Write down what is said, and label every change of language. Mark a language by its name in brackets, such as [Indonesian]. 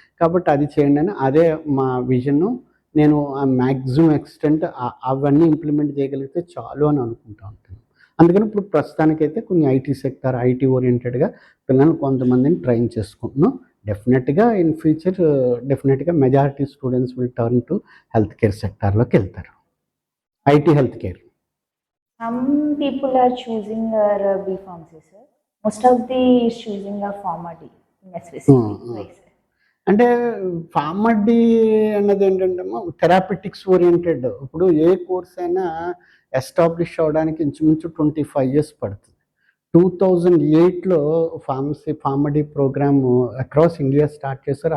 [Telugu] కాబట్టి అది చేయండి అని అదే మా విజన్. నేను మ్యాక్సిమం ఎక్స్టెంట్ అవన్నీ ఇంప్లిమెంట్ చేయగలిగితే చాలు అని అనుకుంటా ఉంటాను. అందుకని ఇప్పుడు ప్రస్తుతానికైతే కొన్ని ఐటీ ఓరియంటెడ్గా పిల్లల్ని కొంతమందిని ట్రైన్ చేసుకుంటున్నాం. డెఫినెట్గా [English] in future [Telugu] డెఫినెట్గా majority students [English] will turn to [Telugu] health care సెక్టార్లోకి వెళ్తారు, IT health care. [English] Some people are choosing B.Pharmacy, sir. Most of the is choosing a Pharma.D in SVCP. [Telugu] అంటే ఫార్మా.డి అన్నది ఏంటంటే థెరాపిటిక్స్ ఓరియంటెడ్. ఇప్పుడు ఏ కోర్స్ అయినా ఎస్టాబ్లిష్ అవ్వడానికి ఇంచుమించు 25 years పడుతుంది. 2008లో ఫార్మా.డి ప్రోగ్రామ్ అక్రాస్ ఇండియా స్టార్ట్ చేశారు.